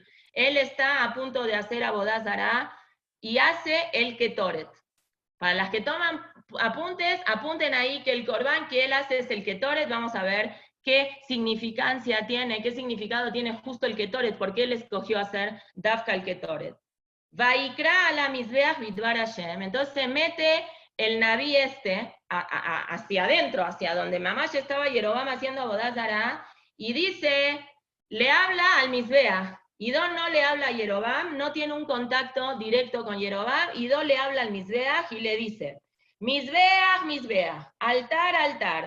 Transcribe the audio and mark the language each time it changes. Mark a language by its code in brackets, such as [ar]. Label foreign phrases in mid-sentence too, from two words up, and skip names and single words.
[es] Él está a punto de hacer [he] עבודה זרה [es] y hace el Ketoret. Para las que toman apuntes, apunten ahí que el Corbán que él hace es el Ketoret. Vamos a ver qué significancia tiene, qué significado tiene justo el Ketoret, porque él escogió hacer Dafka el Ketoret. [he] ויקרא על המזבח בדבר השם. [es] Entonces se mete el Naví hacia adentro, hacia donde Mamash estaba Yerovam haciendo [he] עבודה זרה, [es] y dice, le habla al Mizbeach. Ido no le habla a Yerovam, no tiene un contacto directo con Yerovam. Ido le habla al Mizbeach y le dice, Mizbeach, Mizbeach, altar, altar.